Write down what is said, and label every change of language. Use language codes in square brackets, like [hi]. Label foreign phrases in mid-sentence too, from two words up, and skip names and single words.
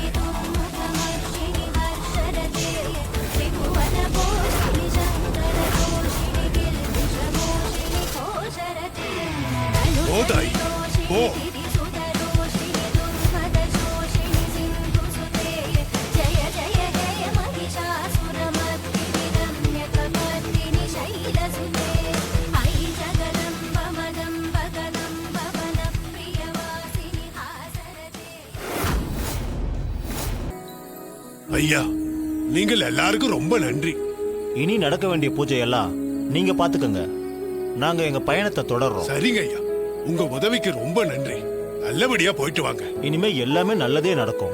[sa] दुर्मुखमर्षिणि हर्षरते त्रिभुवनपोषिणि शङ्करदोषिणि गिरिविषमोषिणि घोषरते [ta] போதாய், போ. [sa] सुतरोषिणि दुर्मदशोषिणि सिन्धुसुते जय जय हे महिषासुरमर्दिनि रम्यकपर्दिनि शैलसुते अयि जगदम्ब मदम्ब कदम्ब वनप्रियवासिनि हासरते [ta] ஐயா நீங்கள் எல்லாருக்கும் ரொம்ப நன்றி. இனி நடக்க வேண்டிய பூஜையெல்லாம் நீங்க பாத்துக்கங்க. நாங்க எங்க பயணத்தை தொடர்றோம். சரிங்க ஐயா, உங்க உதவிக்கு ரொம்ப நன்றி. நல்லபடியா போயிட்டு வாங்க. இனிமே எல்லாமே நல்லதே நடக்கும்.